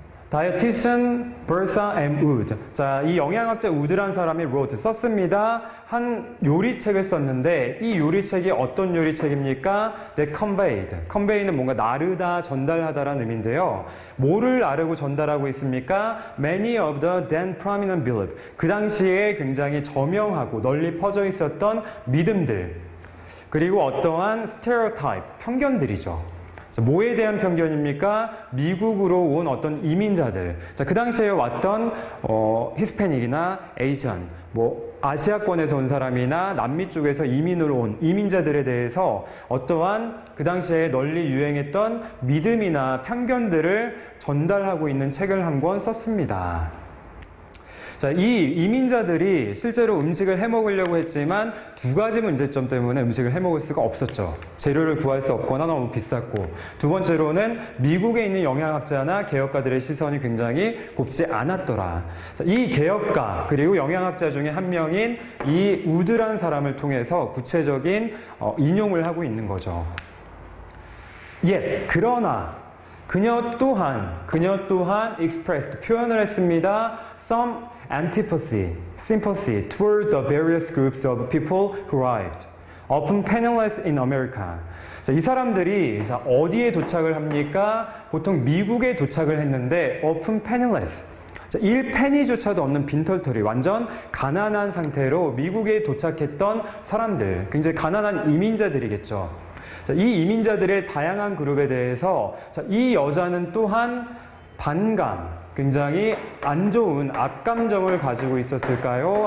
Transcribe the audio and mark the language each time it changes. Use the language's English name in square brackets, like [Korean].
[English] Dietitian Bertha M. Wood. [Korean] 자, 이 영양학자 우드란 사람이 wrote, 썼습니다. 한 요리책을 썼는데 이 요리책이 어떤 요리책입니까? [English] That conveyed. [Korean] convey는 뭔가 나르다, 전달하다라는 의미인데요. 뭐를 나르고 전달하고 있습니까? [English] Many of the then prominent belief. [Korean] 그 당시에 굉장히 저명하고 널리 퍼져 있었던 믿음들. 그리고 어떠한 stereotype, 편견들이죠. 뭐에 대한 편견입니까? 미국으로 온 어떤 이민자들. 자, 그 당시에 왔던 히스패닉이나 에이전, 아시아권에서 온 사람이나 남미 쪽에서 이민으로 온 이민자들에 대해서 어떠한 그 당시에 널리 유행했던 믿음이나 편견들을 전달하고 있는 책을 한 권 썼습니다. 자, 이 이민자들이 실제로 음식을 해먹으려고 했지만 두 가지 문제점 때문에 음식을 해먹을 수가 없었죠. 재료를 구할 수 없거나 너무 비쌌고, 두 번째로는 미국에 있는 영양학자나 개혁가들의 시선이 굉장히 곱지 않았더라. 자, 이 개혁가 그리고 영양학자 중에 한 명인 이 우드란 사람을 통해서 구체적인 인용을 하고 있는 거죠. 그러나 그녀 또한 expressed, 표현을 했습니다. [English] some antipathy, sympathy toward the various groups of people who arrived, often penniless in America. [Korean] 자, 이 사람들이 어디에 도착을 합니까? 보통 미국에 도착을 했는데 [English] often penniless. [Korean] 1페니조차도 없는 빈털터리, 완전 가난한 상태로 미국에 도착했던 사람들, 굉장히 가난한 이민자들이겠죠. 자, 이 이민자들의 다양한 그룹에 대해서 이 여자는 또한 반감, 굉장히 안 좋은 악감정을 가지고 있었을까요?